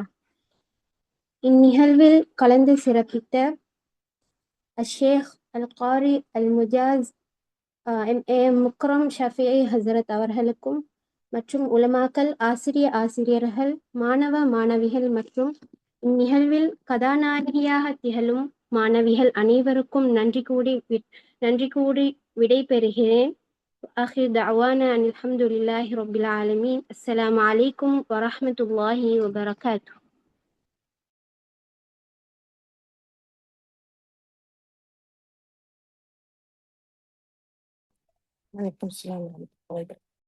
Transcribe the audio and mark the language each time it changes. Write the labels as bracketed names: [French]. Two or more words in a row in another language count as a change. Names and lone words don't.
[Tamil] இந்நிகழ்வில் கலந்து சிறப்பித்த அஷேக் அல் காரி அல் முஜாஸ் எம் முக்ரம் ஷஃபிஐ ஹசரத் அவர்களுக்கும் மற்றும் உலமாக்கல், ஆசிரியர்கள், மாணவ மாணவிகள் மற்றும் இந்நிகழ்வில் கதாநாயகியாக திகழும் மாணவிகள் அனைவருக்கும் நன்றி கூடி விடை பெறுகிறேன். [Arabic] وآخر دعوانا أن الحمد لله رب العالمين. السلام عليكم ورحمة الله وبركاته. وعليكم السلام ورحمة الله وبركاته.